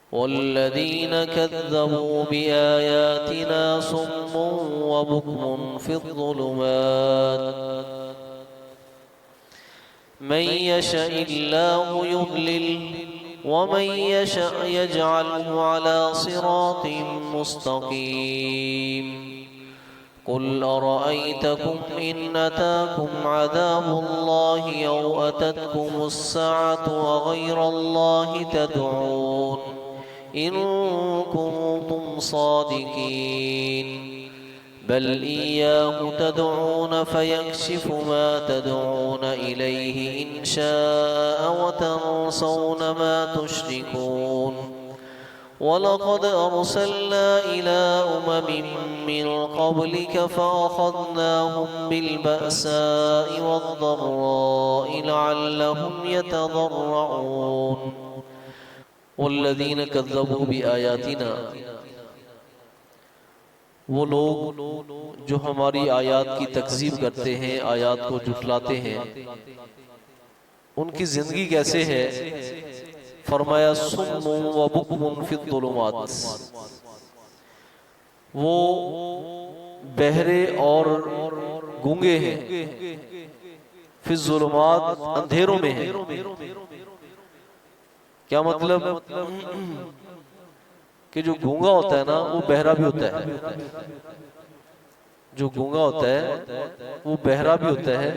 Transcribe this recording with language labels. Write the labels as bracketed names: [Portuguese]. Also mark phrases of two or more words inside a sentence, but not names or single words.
[Arabic] والذين كذبوا بآياتنا صم وبكم في الظلمات من يشأ الله يضلل ومن يشأ يجعله على صراط مستقيم قل أرأيتكم إن أتاكم عذاب الله أو أتتكم الساعة وغير الله تدعون إن كنتم صادقين بل إياه تدعون فيكشف ما تدعون إليه إن شاء وتنسون ما تشركون ولقد أرسلنا إلى أمم من قبلك فأخذناهم بالبأساء والضراء لعلهم يتضرعون والذين كذبوا بآياتنا, [Hindi] वो लोग जो हमारी आयात की तकज़ीब करते हैं, आयात को झुठलाते हैं, उनकी ज़िंदगी कैसे है? [Arabic] फरमाया صم وبكم في الظلمات, [Hindi] वो बहरे और गूंगे हैं, फ़िज़्ज़ुलुमात अंधेरों में हैं। क्या मतलब कि जो गूंगा होता है ना वो बहरा भी होता है, जो गूंगा होता है वो बहरा भी होता है।